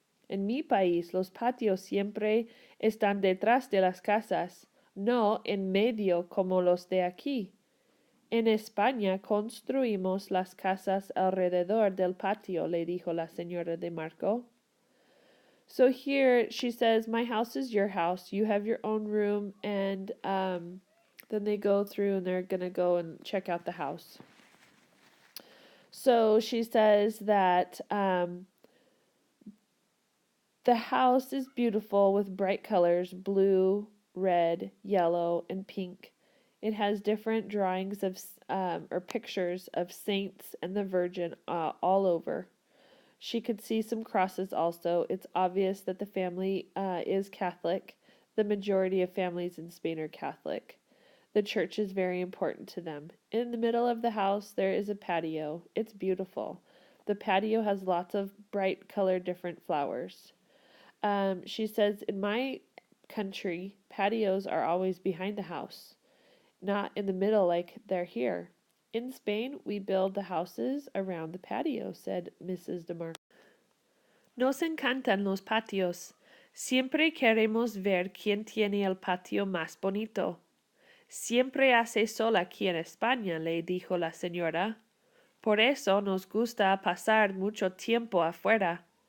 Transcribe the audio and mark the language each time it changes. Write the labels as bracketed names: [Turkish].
[Spanish] En mi país los patios siempre están detrás de las casas, no en medio como los de aquí. En España construimos las casas alrededor del patio, le dijo la señora de Marco. [English] So here she says, my house is your house. You have your own room. And then they go through and they're going to go and check out the house. So she says that the house is beautiful with bright colors, blue, red, yellow, and pink. It has different drawings of or pictures of saints and the Virgin all over. She could see some crosses also. It's obvious that the family is Catholic. The majority of families in Spain are Catholic. The church is very important to them. In the middle of the house, there is a patio. It's beautiful. The patio has lots of bright colored different flowers. She says, in my country, patios are always behind the house, not in the middle like they're here. In Spain, we build the houses around the patio, said Mrs. de Marco. [Spanish] Nos encantan los patios. Siempre queremos ver quién tiene el patio más bonito. Siempre hace sol aquí en España, le dijo la señora. Por eso nos gusta pasar mucho tiempo afuera.